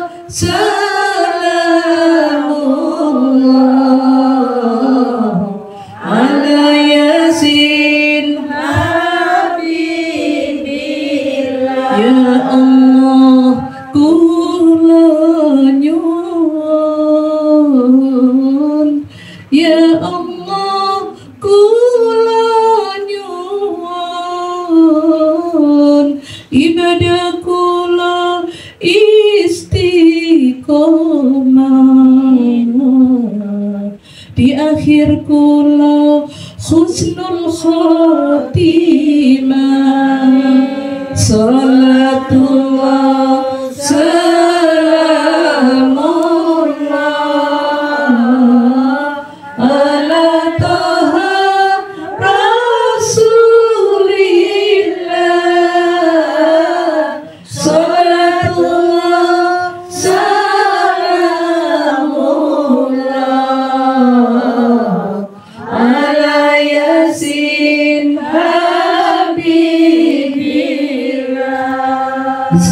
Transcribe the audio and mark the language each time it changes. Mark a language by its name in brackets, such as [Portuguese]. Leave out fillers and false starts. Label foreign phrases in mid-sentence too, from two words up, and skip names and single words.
[Arabic] سلام الله على ياسين حبيب الله. [Javanese] Ya Allah kula nyuwun, ya Allah kula nyuwun, ibadah kula istiqomah, di akhir kula [Arabic] حسن الخاتمة. صلاة الله سلام الله على طه رسول الله. صلاة الله سلام الله على ياسين حبيب الله.